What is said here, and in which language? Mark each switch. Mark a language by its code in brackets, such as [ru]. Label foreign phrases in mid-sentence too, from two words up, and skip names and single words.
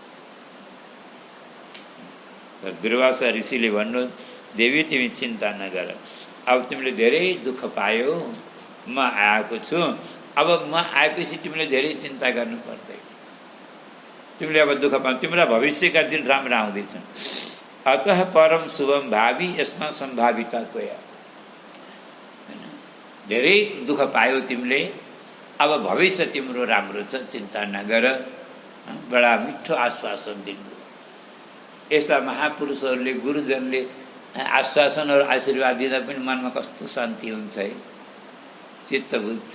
[ne] दुर्वासा ऋषिले भन्नु, देवी तिमी चिन्ता नगर, अब तिमीले धेरै दुःख पायौ, म आएको छु। अब म आएपछि तिमीले धेरै चिन्ता गर्नु पर्दैन। तिमीले अब दुःख पाऊ, तिम्रा भविष्यका दिन राम्रा आउँदैछन्। [sa] अतः परम शुभम भावी यसमा सम्भाविता त्वया। [ne] धेरै दुःख पायौ तिमीले, अब भविष्य तिम्रो राम्रो छ, चिन्ता नगर। बडा मिठो आश्वासन दिनुभयो। यस्ता महापुरुषहरूले, गुरुजनले आश्वासन और आशीर्वाद दिँदा पनि मनमा कस्तो शान्ति हुन्छ है, चित्त बुझ्छ।